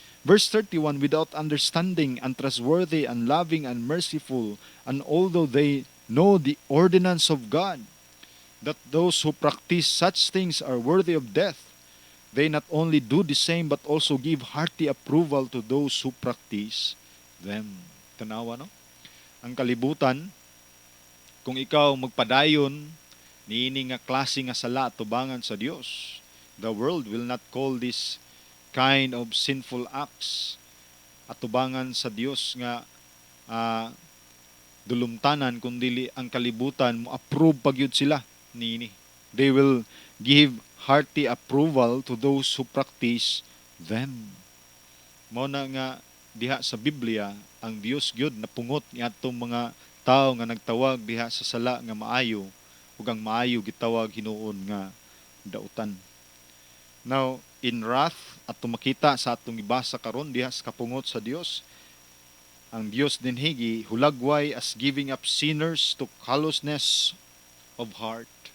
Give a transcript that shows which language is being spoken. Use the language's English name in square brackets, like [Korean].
[English] Verse 31, without understanding, untrustworthy, unloving, and merciful, and although they know the ordinance of God, that those who practice such things are worthy of death, they not only do the same but also give hearty approval to those who practice them. [Cebuano] Tanawa, no? Ang kalibutan, kung ikaw magpadayon niini nga klase nga sala tubangan sa Dios, [English] the world will not call this kind of sinful acts [Cebuano] atubangan sa Dios nga dulumtanan, kundi ang kalibutan mo approve pagyud sila niini. [English] They will give hearty approval to those who practice them. [Cebuano] Mao na nga diha sa Biblia ang Dios gyud napungot ni atong mga tao nga nagtawag diha sa sala nga maayo, ug ang maayo gitawag hinuon nga dautan. [English] Now, in wrath, [Cebuano] ato makita sa atong ibasa karon diha sa kapungot sa Dios, ang Dios dinhi hulagway [English] as giving up sinners to callousness of heart.